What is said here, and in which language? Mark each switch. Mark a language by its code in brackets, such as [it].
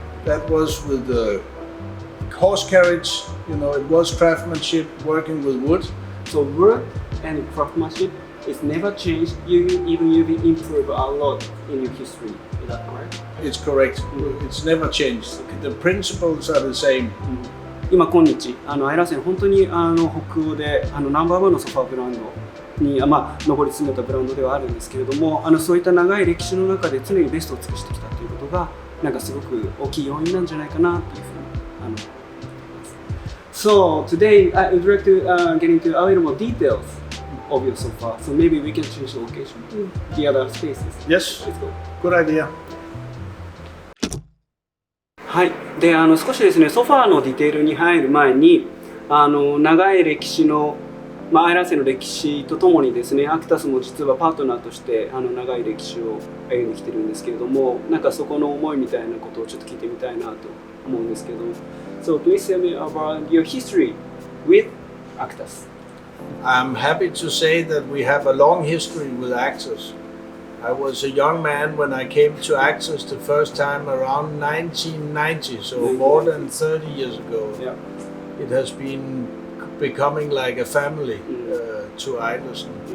[en] That was with the horse carriage. It was craftsmanship working with wood. So wood and craftsmanship is never changed. You've improved a lot in your history. Is that correct? It's correct. It's never changed. The principles are the same. [ja] 今日アイラーセン本当に北欧でナンバーワンのソファーブランドに上り詰めたブランドではあるんですけれども、そういった長い歴史の中で常にベストを尽くしてきたということがすごく大きい要因なんじゃないかなというふうに思います。 [en] So today I would like to get into a little more details of your sofa. So maybe we can change the location to the other spaces. Yes. Let's go. Good idea. [ja] はい、で少しですねソファーのディテールに入る前に長い歴史の、アイラーセンの歴史とともにですねアクタスも実はパートナーとして長い歴史を歩んできてるんですけれども、そこの思いみたいなことをちょっと聞いてみたいなと思うんですけど、 [en] So please tell me about your history with Actus. I'm happy to say that we have a long history with Actus. I was a young man when I came to Actus the first time around 1990, so more than 30 years ago. Yeah. It has been becoming like a family to Eilersen.